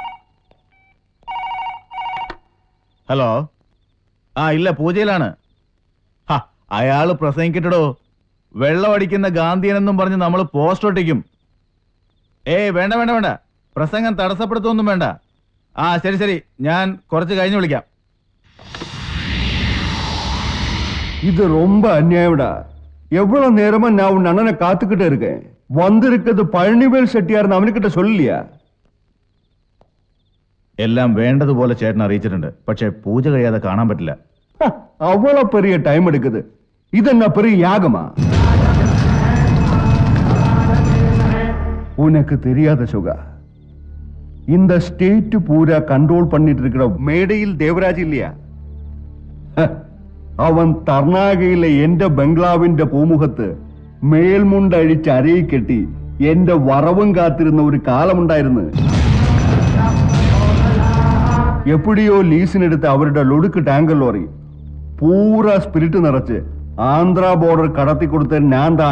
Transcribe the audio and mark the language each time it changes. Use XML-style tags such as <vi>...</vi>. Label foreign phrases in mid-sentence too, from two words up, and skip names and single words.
<ml>ഹലോ. ഇല്ല, പൂജയിലാണ്. അയാള് പ്രസംഗിക്കട്ടോ. വെള്ളമടിക്കുന്ന ഗാന്ധിയനെന്നും പറഞ്ഞ് നമ്മൾ പോസ്റ്റ് ഒട്ടിക്കും. വേണ്ട വേണ്ട വേണ്ട, പ്രസംഗം തടസ്സപ്പെടുത്തൊന്നും വേണ്ട. ശരി ശരി, ഞാൻ കുറച്ച് കഴിഞ്ഞ് വിളിക്കാം.</ml> <ta>இது ரொம்ப அநியாயம்டா. எவ்வளவு நேரமா நான் உன் அண்ணனை காத்துக்கிட்டு இருக்கேன். வந்திருக்கிறது பழனிவேல் செட்டியார்னு அவனுக்கிட்ட சொல்லலையா?</ta> <ml>എല്ലാം വേണ്ടതുപോലെ ചേട്ടൻ അറിയിച്ചിട്ടുണ്ട്. പക്ഷെ പൂജ കഴിയാതെ കാണാൻ പറ്റില്ല.</ml> <ta>அவ்வளவு பெரிய டைம் எடுக்குது. இது என்ன பெரிய யாகமா? உனக்கு தெரியாத சுகா, இந்த ஸ்டேட் பூரா கண்ட்ரோல் பண்ணிட்டு இருக்கிற மேடையில் தேவராஜ் இல்லையா?</ta> <ml>അവൻ തർണാകയിലെ എന്റെ ബംഗ്ലാവിന്റെ പൂമുഖത്ത് മേൽമുണ്ടഴിച്ച് അരയിൽ കെട്ടി എന്റെ വറവും കാത്തിരുന്ന ഒരു കാലമുണ്ടായിരുന്നു. എപ്പോഴോ ലീസിനെടുത്ത് അവരുടെ ലൊടുക്ക് ടാങ്കർ ലോറി പൂരാ സ്പിരിറ്റ് നിറച്ച് ആന്ധ്ര ബോർഡർ കടത്തിക്കൊടുത്ത ഞാൻ താൻ.</ml>